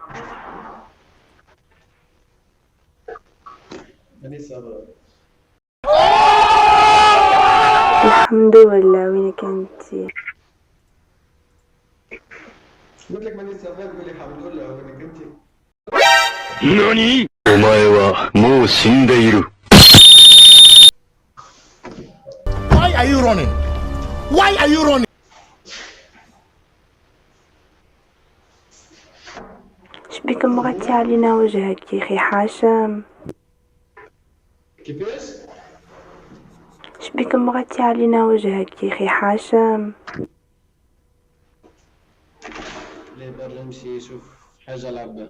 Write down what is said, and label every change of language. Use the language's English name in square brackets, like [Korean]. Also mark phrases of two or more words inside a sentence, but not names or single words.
[Arabic] الحمد لله. وينك انتي؟ قلت لك ماني سافر تقول لي الحمد لله وينك انت؟ [Japanese] 何お前はもう死んでいる。 [English] Why are you running? Why are you running? [Arabic] شبيك مغطي علينا وجهك يا اخي حاشم؟ كيفاش؟ شبيك مغطي علينا وجهك يا اخي حاشم؟ ليه برا نمشي نشوف حاجه لعبه.